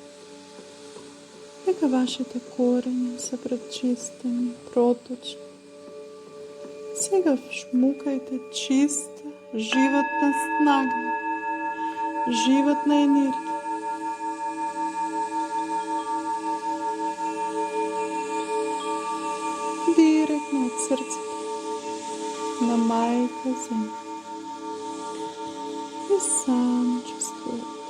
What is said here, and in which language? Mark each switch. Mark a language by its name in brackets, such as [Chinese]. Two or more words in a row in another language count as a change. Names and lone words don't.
[Macedonian] дека вашите корени се пречистени, проточни, сега шмукајте чиста, животна снага, [Bulgarian] животна енергия. Директно от сърцето на майка земя. [Macedonian] И само чувствувате.